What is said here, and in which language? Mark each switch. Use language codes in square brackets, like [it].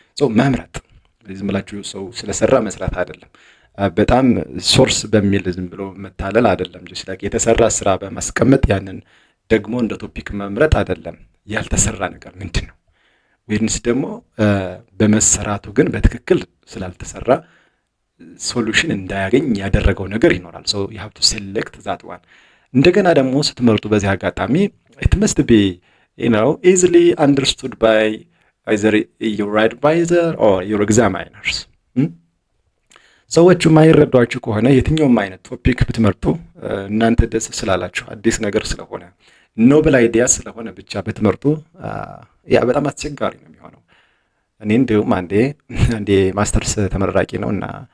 [am] so መምረጥ ዝም ብላችሁ ሰው ስለሰራ መስራት አይደለም። በጣም ሶርስ በሚል ዝም ብሎ መታለል አይደለም። just like የተሰራ ስራ በማስቀመጥ ያንን ደግሞ እንደ ቶፒክ መምረጥ አይደለም። ያልተሰራ ነገር ምንድነው? ወይንስ ደግሞ በመሰራቱ ግን በትክክል ስላልተሰራ ሶሉሽን እንዳያገኝ ያደረገው ነገር ይኖራል። [en] so you have to select that one. [am] እንደገና ደግሞ ስትመርጡ በዚህ አጋጣሚ [en] it must be easily understood by either your advisor or your examiners. [am] ሰዎቹ የማይረዷችሁ ከሆነ የትኛውም አይነት ቶፒክ ብትመርጡ እናንተ ደስ ስላላችሁ አዲስ ነገር ስለሆነ ኖብል አይዲያ ስለሆነ ብቻ ብትመርጡ በጣም አስቸጋሪ ነው የሚሆነው። እኔ እንደውም አንዴ ማስተርስ ተመራቂ ነውና